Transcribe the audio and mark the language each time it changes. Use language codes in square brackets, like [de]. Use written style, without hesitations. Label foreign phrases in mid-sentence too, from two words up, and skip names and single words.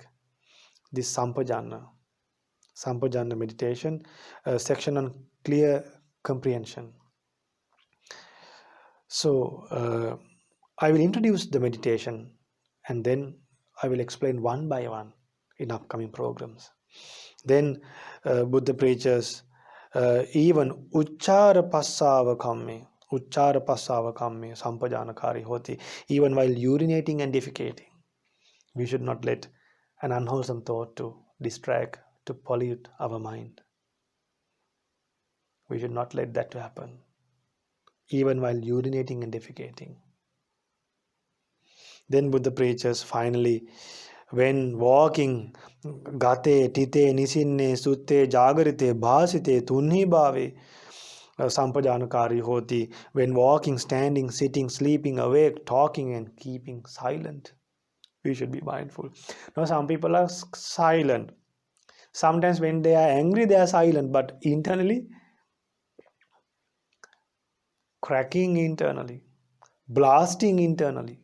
[en] This Sampajana meditation, section on clear comprehension. So I will introduce the meditation and then I will explain one by one in upcoming programs. Then Buddha preaches even [pi] uchara passava kamme sampajanakari hoti, [en] even while urinating and defecating. We should not let an unwholesome thought to distract, to pollute our mind. We should not let that to happen, even while urinating and defecating. Then Buddha preaches finally, when walking, gate, [pi] tite, nisinne, sutte, jagarite, bhasite, tunhi bhave, sampajanakari hoti, [en] when walking, standing, sitting, sleeping, awake, talking and keeping silent. We should be mindful. Now some people are silent. Sometimes when they are angry, they are silent, but internally, cracking internally, blasting internally.